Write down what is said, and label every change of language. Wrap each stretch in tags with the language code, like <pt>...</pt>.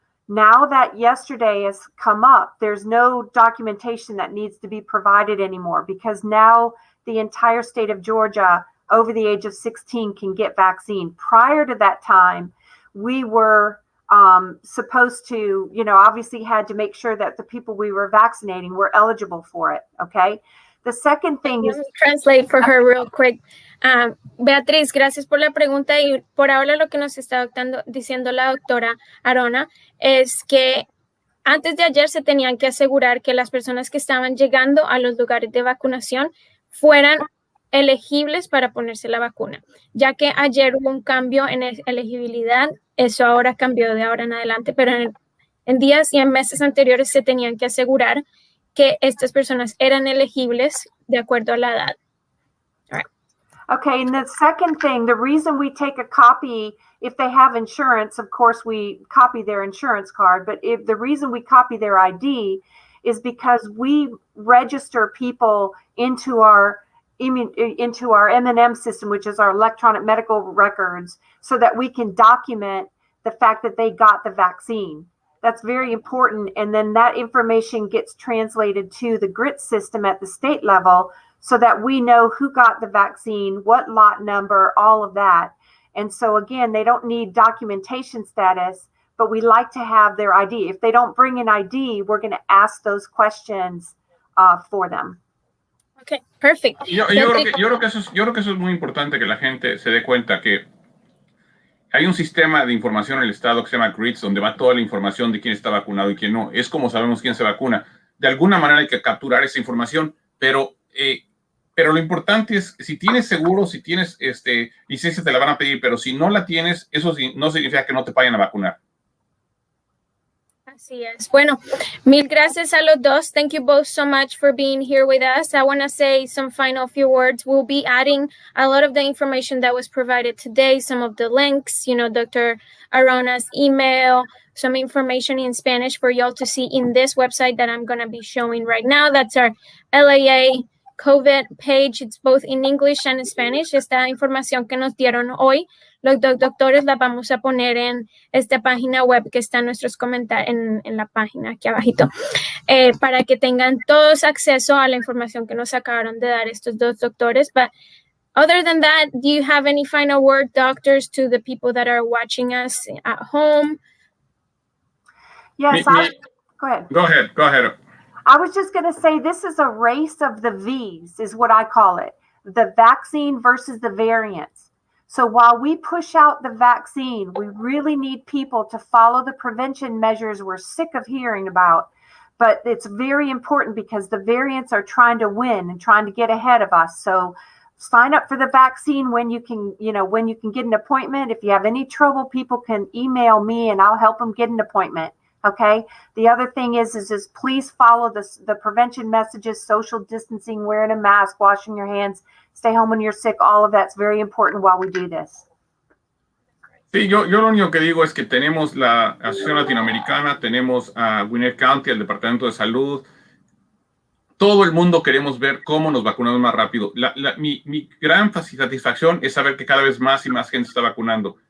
<en>Now that yesterday has come up, there's no documentation that needs to be provided anymore, because now the entire state of Georgia over the age of 16 can get vaccine. Prior to that time, we were supposed to, obviously had to make sure that the people we were vaccinating were eligible for it. Okay. The second thing is, translate for her real quick.</en> <es>Beatriz, gracias por la pregunta, y por ahora lo que nos está diciendo la doctora Arona es que antes de ayer se tenían que asegurar que las personas que estaban llegando a los lugares de vacunación fueran elegibles para ponerse la vacuna, ya que ayer hubo un cambio en elegibilidad. Eso ahora cambió de ahora en adelante, pero en días y en meses anteriores se tenían que asegurar que estas personas eran elegibles de acuerdo a la edad.</es> <en>All right. Okay, and the second thing, the reason we take a copy, if they have insurance, of course we copy their insurance card, but if the reason we copy their ID is because we register people into our M&M system, which is our electronic medical records, so that we can document the fact that they got the vaccine. That's very important. And then that information gets translated to the GRIT system at the state level, so that we know who got the vaccine, what lot number, all of that. And so again, they don't need documentation status, but we like to have their ID. If they don't bring an ID, we're going to ask those questions for them. Okay, perfect.</en> <es>Yo creo que eso es muy importante, que la gente se dé cuenta que hay un sistema de información en el estado que se llama GRITS, donde va toda la información de quién está vacunado y quién no. Es como sabemos quién se vacuna. De alguna manera hay que capturar esa información, pero lo importante es, si tienes seguro, si tienes licencia, te la van a pedir, pero si no la tienes, eso no significa que no te vayan a vacunar. Así es. Bueno, mil gracias a los dos.</es> <en>Thank you both so much for being here with us. I want to say some final few words. We'll be adding a lot of the information that was provided today, some of the links, Dr. Arona's email, some information in Spanish for y'all to see in this website that I'm going to be showing right now. That's our LAA COVID page. It's both in English and in Spanish. Esta información que nos dieron hoy, los dos doctores, la vamos a poner en esta página web que está en nuestros comentarios, en la página aquí abajito, para que tengan todos acceso a la información que nos acabaron de dar estos dos doctores. But other than that, do you have any final word, doctors, to the people that are watching us at home? Yes, go ahead. Go ahead. I was just going to say, this is a race of the V's, is what I call it. The vaccine versus the variants. So while we push out the vaccine, we really need people to follow the prevention measures we're sick of hearing about. But it's very important, because the variants are trying to win and trying to get ahead of us. So sign up for the vaccine when you can, when you can get an appointment. If you have any trouble, people can email me and I'll help them get an appointment. Okay. The other thing is please follow the prevention messages: social distancing, wearing a mask, washing your hands, stay home when you're sick. All of that's very important while we do this.</en> <es>Sí, yo lo único que digo es que tenemos la Asociación Latinoamericana, tenemos a Gwinnett County, el Departamento de Salud. Todo el mundo queremos ver cómo nos vacunamos más rápido. Mi gran satisfacción es saber que cada vez más y más gente está vacunando.</es>